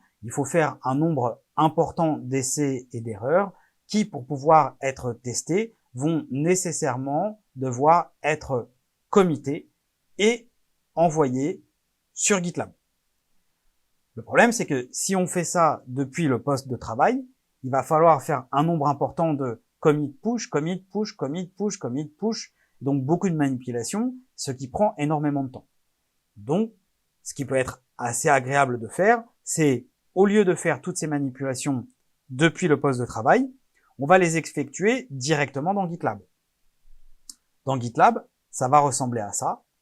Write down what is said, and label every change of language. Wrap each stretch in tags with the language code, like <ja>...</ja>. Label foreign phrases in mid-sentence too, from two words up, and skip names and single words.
<fr>Il faut faire un nombre important d'essais et d'erreurs qui, pour pouvoir être testés, vont nécessairement devoir être committés et envoyés sur GitLab. Le problème, c'est que si on fait ça depuis le poste de travail, il va falloir faire un nombre important de</fr> <en>commit push, commit push, commit push, commit push,</en> <fr>donc beaucoup de manipulations, ce qui prend énormément de temps. Donc, ce qui peut être assez agréable de faire, c'est au lieu de faire toutes ces manipulations depuis le poste de travail, on va les effectuer directement dans GitLab. Dans GitLab, ça va ressembler à ça.</fr>